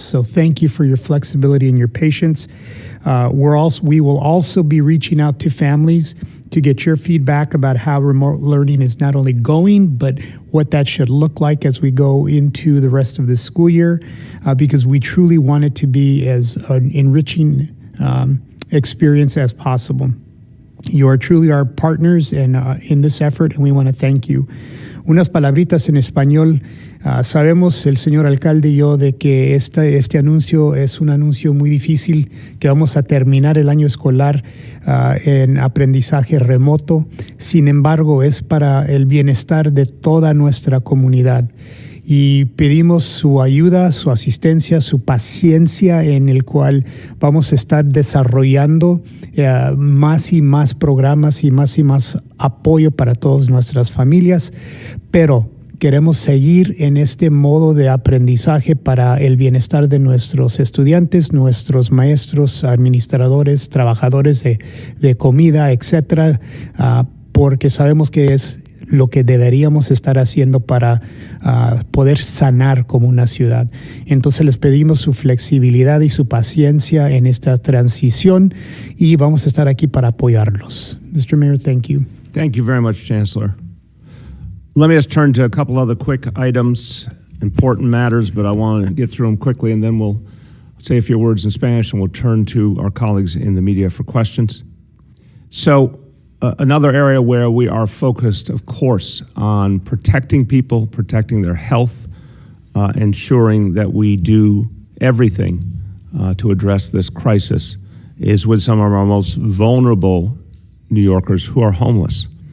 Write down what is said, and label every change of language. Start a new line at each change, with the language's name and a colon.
English: So thank you for your flexibility and your patience. We will also be reaching out to families to get your feedback about how remote learning is not only going, but what that should look like as we go into the rest of the school year, because we truly want it to be as an enriching experience as possible. You are truly our partners in this effort, and we want to thank you.
Spanish: Unas palabritas en español. Sabemos, el señor alcalde y yo, de que este anuncio es un anuncio muy difícil, que vamos a terminar el año escolar en aprendizaje remoto. Sin embargo, es para el bienestar de toda nuestra comunidad. Y pedimos su ayuda, su asistencia, su paciencia, en el cual vamos a estar desarrollando más y más programas y más apoyo para todas nuestras familias, pero queremos seguir en este modo de aprendizaje para el bienestar de nuestros estudiantes, nuestros maestros, administradores, trabajadores de comida, etcétera, porque sabemos que es lo que deberíamos estar haciendo para poder sanar como una ciudad. Entonces les pedimos su flexibilidad y su paciencia en esta transición, y vamos a estar aquí para apoyarlos.
English: Mr. Mayor, thank you. Thank you very much, Chancellor. Let me just turn to a couple other quick items, important matters, but I want to get through them quickly, and then we'll say a few words in Spanish, and we'll turn to our colleagues in the media for questions. So, another area where we are focused, of course, on protecting people, protecting their health, ensuring that we do everything to address this crisis, is with some of our most vulnerable New Yorkers who are homeless.